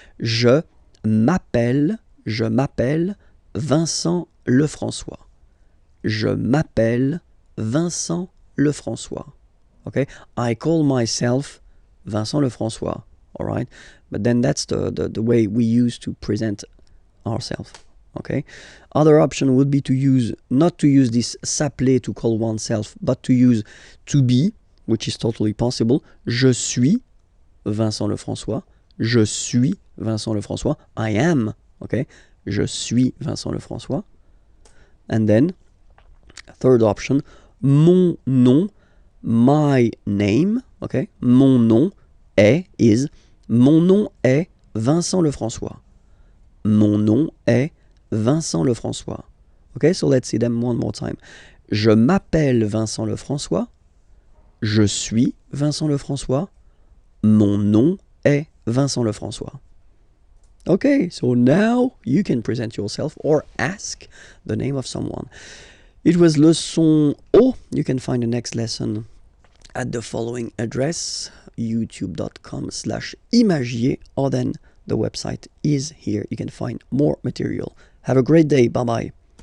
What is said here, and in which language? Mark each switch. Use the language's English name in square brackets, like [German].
[French] Je m'appelle Vincent Lefrançois. Je m'appelle Vincent Lefrançois. [English] Okay, I call myself Vincent Lefrançois. All right, but then that's the way we use to present ourselves. Okay, other option would be to use, not to use this s'appeler to call oneself, but to use to be, which is totally possible. [French] Je suis Vincent Lefrançois. Je suis Vincent Lefrançois. [English] I am. Okay, [French] je suis Vincent Lefrançois. [English] And then third option, [French] mon nom, [English] my name. [French] Okay, mon nom is, mon nom est Vincent Lefrançois. Mon nom est Vincent Lefrançois. [English] Okay, so let's see them one more time. [French] Je m'appelle Vincent Lefrançois. Je suis Vincent Lefrançois. Mon nom est Vincent Lefrançois. [English] Okay, so now you can present yourself or ask the name of someone. It was Leçon O. You can find the next lesson at the following address, youtube.com/imagier, or then the website is here. You can find more material. Have a great day. Bye-bye.